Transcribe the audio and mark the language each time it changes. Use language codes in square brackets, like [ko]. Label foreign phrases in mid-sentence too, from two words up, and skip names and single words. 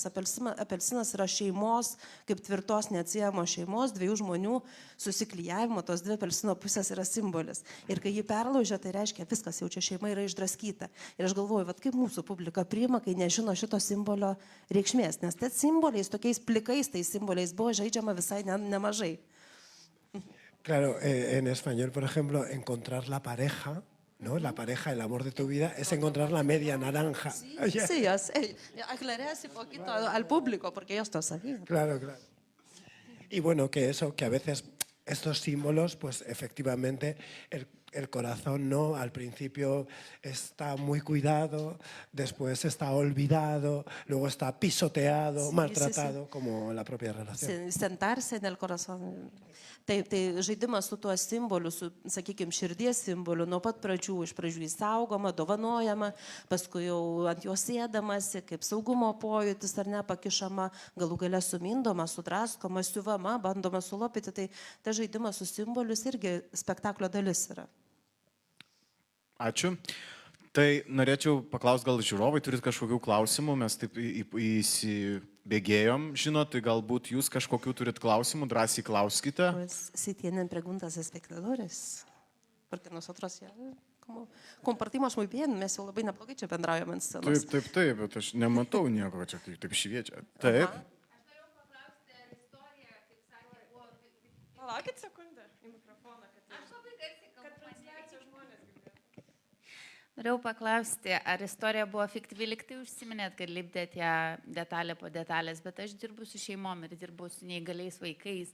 [lt] Apelsinas yra šeimos, kaip tvirtos neatsiejamos šeimos, dviejų žmonių susiklijavimo, tos dvi apelsino pusės yra simbolis. Ir kai jį perlaužia, tai reiškia, viskas jau čia šeima yra išdraskyta. Ir aš galvoju, vat kaip mūsų publika priima, kai nežino šito simbolio reikšmės. Nes tas simboliais, tokiais plikais, tai simboliais buvo žaidžiama visai nemažai. [es] Claro, en español, por ejemplo, encontrar la pareja, ¿no? La pareja, el amor de tu vida, es encontrar la media naranja. Sí, aclaré un poquito al público, porque ellos lo sabían. Claro, claro. Y bueno, que eso, que a veces estos símbolos, pues efectivamente el corazón, ¿no? Al principio está muy cuidado, después está olvidado, luego está pisoteado, Sí, maltratado, como la propia relación. Sentarse en el corazón. [lt] Tai žaidimas su tuo simboliu, su, sakykime, širdies simboliu, nuo pat pradžių, iš pradžių įsaugoma, dovanojama, paskui jau ant jo sėdamasi, kaip saugumo pojūtis ar ne, pakišama, galų gale sumindoma, sudraskoma, siuvama, bandoma sulopyti. Tai ta žaidimas su simbolius irgi spektaklio dalis yra. Ačiū. Tai norėčiau paklausti, gal žiūrovai turit kažkokių klausimų, mes taip įsibėgėjom, žinot, tai galbūt jūs kažkokių turit klausimų, drąsiai klauskite. [es] Pues si tienen preguntas de espectadores, porque nosotros ya como compartimos muy bien, [lt] mes jau labai neblogai čia bendraujame ant scenos. Taip, bet aš nematau nieko, čia taip šviečia. Taip. Aš norėjau paklausti, ar istorija, kaip sakė, buvo... Palaukit sekundę į mikrofoną, Aš labai garsiai kalbu, transliacijos žmonės girdėtų. Norėjau paklausti, ar istorija buvo fiktyvi, lyg tai užsiminėt, kad lipdėt ją detalę po detalės, bet aš dirbu su šeimom ir dirbu su neįgaliais vaikais.